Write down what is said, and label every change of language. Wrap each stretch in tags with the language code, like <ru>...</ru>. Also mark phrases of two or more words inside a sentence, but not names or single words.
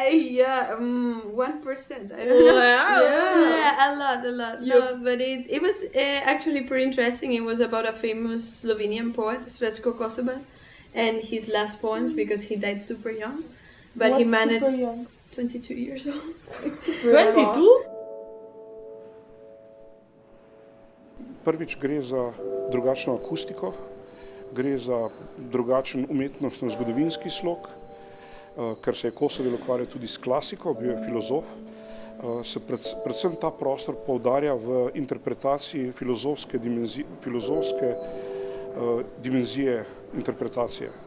<en>1%. I don't know. Wow! Yeah, a lot. No, but it was actually pretty interesting. It was about a famous Slovenian poet, Konsovel, and his last poems because he died super young. But What's he managed super young? 22 years old. 22?</en> <sl>Prvič gre za drugačno akustiko, gre za drugačen umetnostno-zgodovinski slog, ker se je Konsovel ukvarjal tudi s klasiko, bil je filozof. Predvsem ta prostor poudarja v interpretaciji filozofske dimenzije interpretacije.</sl>